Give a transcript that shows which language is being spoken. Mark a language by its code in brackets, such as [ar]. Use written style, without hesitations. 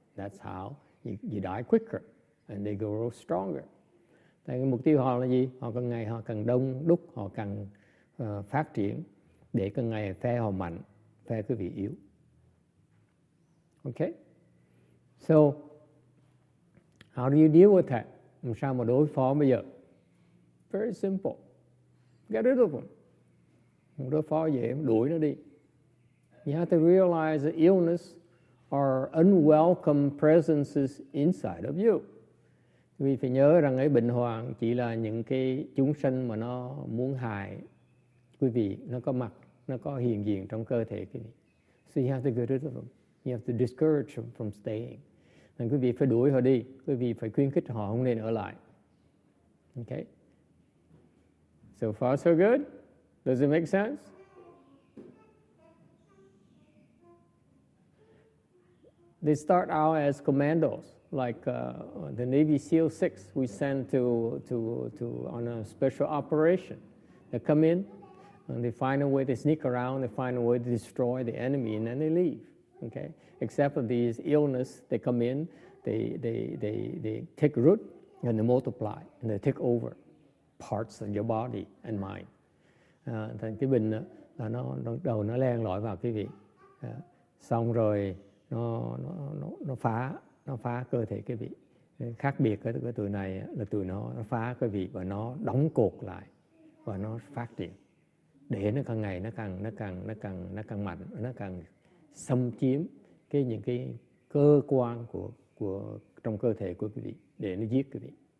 [en] That's how you die quicker and they grow stronger. [vi] Tại cái mục tiêu họ là gì? Họ càng ngày họ càng đông đúc, họ càng phát triển để càng ngày phe họ mạnh, phe quý vị yếu. Okay? [en] So, how do you deal with that? [vi] Làm sao mà đối phó bây giờ? [en] Very simple. Get rid of them. [vi] Không đối phó dễ, đuổi nó đi. [en] You have to realize that illness are unwelcome presences inside of you. [vi] Vì phải nhớ rằng cái bệnh hoạn chỉ là những cái chúng sanh mà nó muốn hại quý vị, nó có mặt, nó có hiện diện trong cơ thể quý vị. [en] So you have to get rid of them. You have to discourage them from staying. [vi] Nên quý vị phải đuổi họ đi, quý vị phải khuyến khích họ không nên ở lại. Okay? So far so good? Does it make sense? They start out as commandos, like the Navy SEAL 6 we sent to on a special operation. They come in, and they find a way to sneak around, they find a way to destroy the enemy, and then they leave. Okay? Except for these illness, they come in, they take root, and they multiply, and they take over parts of your body and mind. Thành cái bệnh là nó đầu nó len lỏi vào quý vị, xong rồi nó phá cơ thể quý vị. Khác biệt cái tụi này là tụi nó phá quý vị và nó đóng cột lại và nó phát triển để nó càng ngày nó càng mạnh, nó càng xâm chiếm những cái cơ quan của trong cơ thể của quý vị để nó giết quý vị.